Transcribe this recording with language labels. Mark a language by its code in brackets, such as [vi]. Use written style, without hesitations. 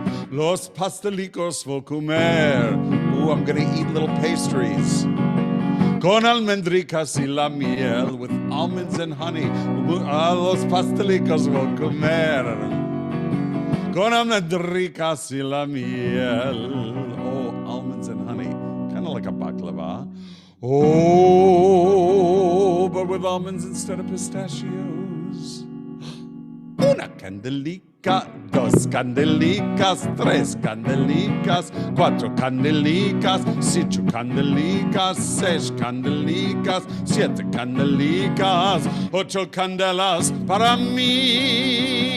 [lad] Los pastelicos voy comer. [en] Ooh, I'm gonna eat little pastries. [lad] Con almendricas y la miel, [en] with almonds and honey. [lad] Los pastelicos voy comer. Con almendricas y la miel. [en] Oh, almonds and honey. Kind of like a baklava. Oh, but with almonds instead of pistachios. [lad] Una candelica, dos candelicas, tres candelicas, cuatro candelicas, cinco candelicas, seis candelicas, siete candelicas, ocho candelas para mí.